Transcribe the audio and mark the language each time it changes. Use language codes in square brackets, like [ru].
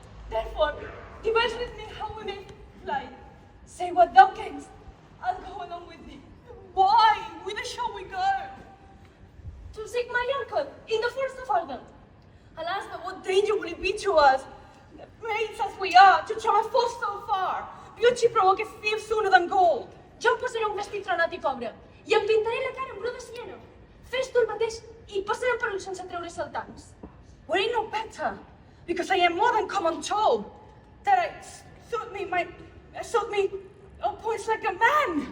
[en] Therefore, devise with me how we may fly. Say what thou canst, I'll go along with thee. Why? Whither shall we go? To seek Mallorca, in the first of all them. Alas, but what danger will it be to us, maids as we are, to travel so far? Beauty provoques thieves sooner than gold. [ca] Jo em posaré un vestit tronat I pobre, I em pintaré la cara amb bru de siena. Fes tu el mateix I passarem per ulls sense treure saltants. [en] Were it no better, because I am more than common tall, that I suit me on points like a man.